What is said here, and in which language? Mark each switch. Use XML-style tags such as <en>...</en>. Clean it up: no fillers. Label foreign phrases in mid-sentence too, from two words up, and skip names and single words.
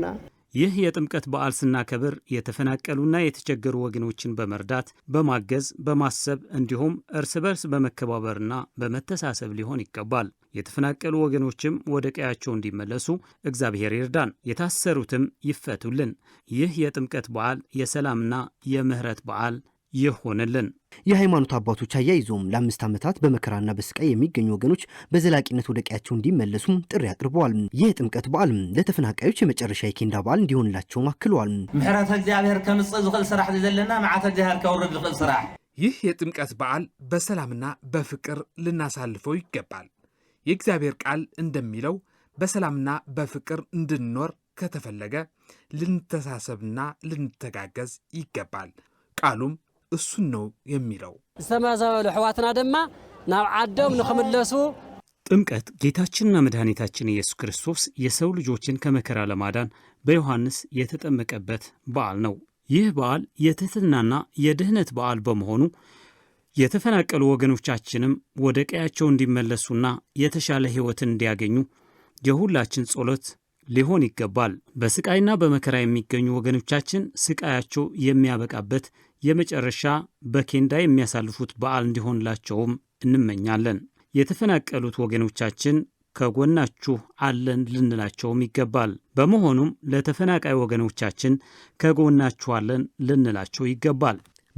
<am>ይህ የጥምቀት በዓል ስናከብር የተፈናቀሉና የተቸገሩ ወገኖችን በመርዳት በማገዝ በማሰብ እንዲሁም እርስ በርስ በመከባበርና በመተሳሰብ ሊሆን ይገባል። የተፈናቀሉ ወገኖችም ወደ ቀያቸው እንዲመለሱ እግዚአብሔር ይርዳን፣ የታሰሩትም ይፈቱልን። ይህ የጥምቀት በዓል የሰላምና የምህረት በዓል ይሆንልን። የሃይማኖት አባቶች አያይዘውም ለ5 ዓመታት በመከራና በስቃይ የሚገኙ ወገኖች በዘላቂነት ወደ ቀያቸው እንዲመለሱ ጥሪ አቅርበዋል። ይህ የጥምቀት በዓል ለተፈናቃዮች የመጨረሻ የኬንዳ በዓል እንዲሆንላቸው አክለዋል።</am> <ti>ምሕረት እግዚአብሔር ከምጽእ ዝኽእል ስራሕ ዘለና መዓተ እግዚአብሔር ከውርድ ዝኽእል ስራሕ።</ti> <am>ይህ የጥምቀት በዓል በሰላምና በፍቅር ልናሳልፈው ይገባል። የእግዚአብሔር ቃል እንደሚለው በሰላምና በፍቅር እንድንኖር ከተፈለገ ልንተሳሰብና ልንተጋገዝ ይገባል። ቃሉም እሱን ነው የሚለው።</am> <ti>ዝተመዛበሉ ሕዋትና ድማ ናብ ዓዶም ንኽምለሱ</ti> <am>ጥምቀት ጌታችንና መድኃኒታችን ኢየሱስ ክርስቶስ የሰው ልጆችን ከመከራ ለማዳን በዮሐንስ የተጠመቀበት በዓል ነው። ይህ በዓል የትህትናና የድህነት በዓል በመሆኑ የተፈናቀሉ ወገኖቻችንም ወደ ቀያቸው እንዲመለሱና የተሻለ ሕይወትን እንዲያገኙ የሁላችን ጸሎት ሊሆን ይገባል። በስቃይና በመከራ የሚገኙ ወገኖቻችን ስቃያቸው የሚያበቃበት የመጨረሻ በኬንዳ የሚያሳልፉት በዓል እንዲሆንላቸውም እንመኛለን። የተፈናቀሉት ወገኖቻችን ከጎናችሁ አለን ልንላቸውም ይገባል። በመሆኑም ለተፈናቃይ ወገኖቻችን ከጎናችሁ አለን ልንላቸው ይገባል።</am>